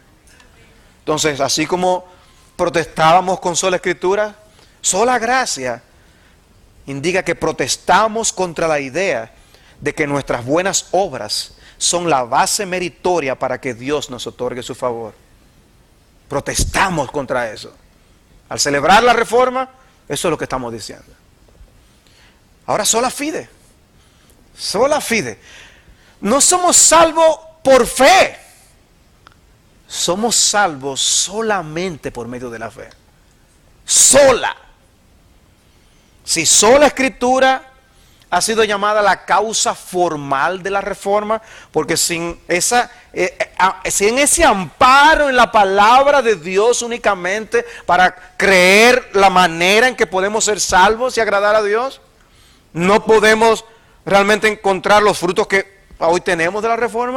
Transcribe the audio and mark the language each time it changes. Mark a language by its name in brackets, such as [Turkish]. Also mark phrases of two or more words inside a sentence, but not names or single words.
[Spanish] Entonces, así como protestábamos con sola Escritura, sola gracia indica que protestamos contra la idea de que nuestras buenas obras son la base meritoria para que Dios nos otorgue su favor. Protestamos contra eso. Al celebrar la reforma, eso es lo que estamos diciendo. Ahora, [Latin] sola fide. Sola fide. [Spanish] No somos salvos por fe. Somos salvos solamente por medio de la fe. Sola. Si sola Escritura ha sido llamada la causa formal de la reforma, porque sin ese amparo en la palabra de Dios únicamente para creer la manera en que podemos ser salvos y agradar a Dios, no podemos realmente encontrar los frutos que hoy tenemos de la reforma.